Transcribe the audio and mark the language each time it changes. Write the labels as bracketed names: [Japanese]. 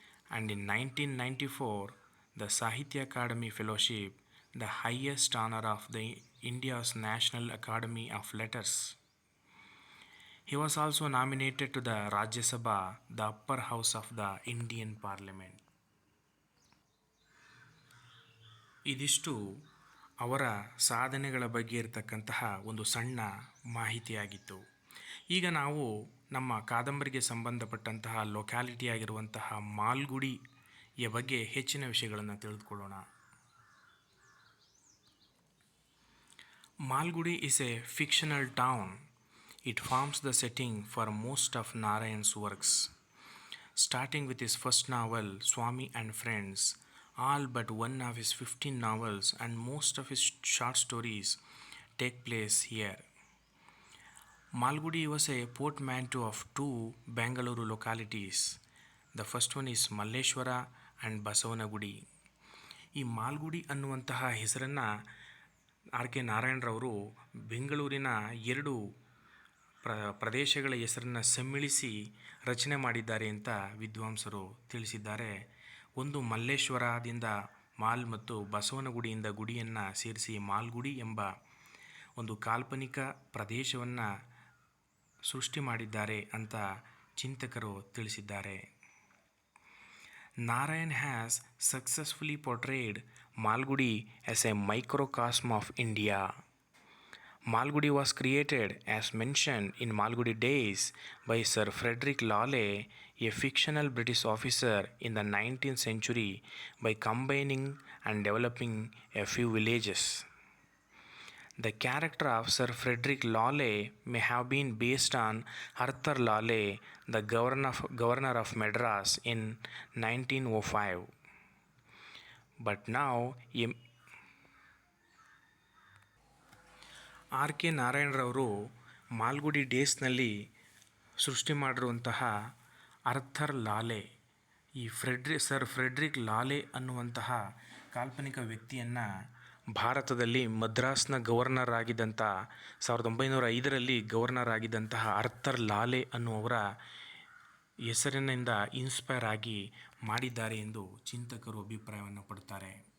[English] And in 1994, the Sahitya Academy Fellowship, the highest honor of the India's National Academy of Letters. He was also nominated to the Rajya Sabha, the upper house of the Indian Parliament. [Kannada] ಇದಿಷ್ಟು ಅವರ ಸಾಧನೆಗಳ ಬಗ್ಗೆ ಇರತಕ್ಕಂತಹ ಒಂದು ಸಣ್ಣ ಮಾಹಿತಿಯಾಗಿತ್ತು. ಈಗ ನಾವು ನಮ್ಮ ಕಾದಂಬರಿಗೆ ಸಂಬಂಧಪಟ್ಟಂತಹ ಲೊಕ್ಯಾಲಿಟಿಯಾಗಿರುವಂತಹ ಮಾಲ್ಗುಡಿಯ ಬಗ್ಗೆ ಹೆಚ್ಚಿನ ವಿಷಯಗಳನ್ನು ತಿಳಿದುಕೊಳ್ಳೋಣ. [English] Malgudi is a fictional town. It forms the setting for most of Narayan's works. Starting with his first novel, Swamy and Friends, all but one of his 15 novels and most of his short stories take place here. Malgudi was a portmanteau of 2 Bengaluru localities. The first one is Malleshwara and Basavanagudi. [Kannada] ಈ ಮಾಲ್ಗುಡಿ ಅನ್ನುವಂತಹ ಹೆಸರನ್ನು R.K. ನಾರಾಯಣರವರು ಬೆಂಗಳೂರಿನ 2 ಪ್ರದೇಶಗಳ ಹೆಸರನ್ನು ಸಮ್ಮಿಳಿಸಿ ರಚನೆ ಮಾಡಿದ್ದಾರೆ ಅಂತ ವಿದ್ವಾಂಸರು ತಿಳಿಸಿದ್ದಾರೆ. ಒಂದು ಮಲ್ಲೇಶ್ವರದಿಂದ ಮಾಲ್ ಮತ್ತು ಬಸವನಗುಡಿಯಿಂದ ಗುಡಿಯನ್ನು ಸೇರಿಸಿ ಮಾಲ್ಗುಡಿ ಎಂಬ ಒಂದು ಕಾಲ್ಪನಿಕ ಪ್ರದೇಶವನ್ನು ಸೃಷ್ಟಿ ಮಾಡಿದ್ದಾರೆ ಅಂತ ಚಿಂತಕರು ತಿಳಿಸಿದ್ದಾರೆ. [English] Narayan has successfully portrayed Malgudi as a microcosm of India. Malgudi was created, as mentioned in Malgudi Days, by Sir Frederick Lawley, a fictional British officer in the 19th century, by combining and developing a few villages. The character of Sir Frederick Lawley may have been based on Arthur Lawley, the governor of Madras in 1905. But now [Kannada] R.K. ನಾರಾಯಣರವರು Malgudi ಡೇಸ್ನಲ್ಲಿ ಸೃಷ್ಟಿ ಮಾಡಿರುವಂತಹ Arthur ಲಾಲೆ, ಈ sir Friedrich ಲಾಲೆ ಅನ್ನುವಂತಹ ಕಾಲ್ಪನಿಕ ವ್ಯಕ್ತಿಯನ್ನು ಭಾರತದಲ್ಲಿ ಮದ್ರಾಸ್ನ governor ಆಗಿದ್ದಂಥ 1905ರಲ್ಲಿ governor ಆಗಿದ್ದಂತಹ Arthur ಲಾಲೆ ಅನ್ನುವರ ಹೆಸರಿನಿಂದ inspire ಆಗಿ ಮಾಡಿದ್ದಾರೆ ಎಂದು ಚಿಂತಕರು ಅಭಿಪ್ರಾಯವನ್ನು ಪಡ್ತಾರೆ.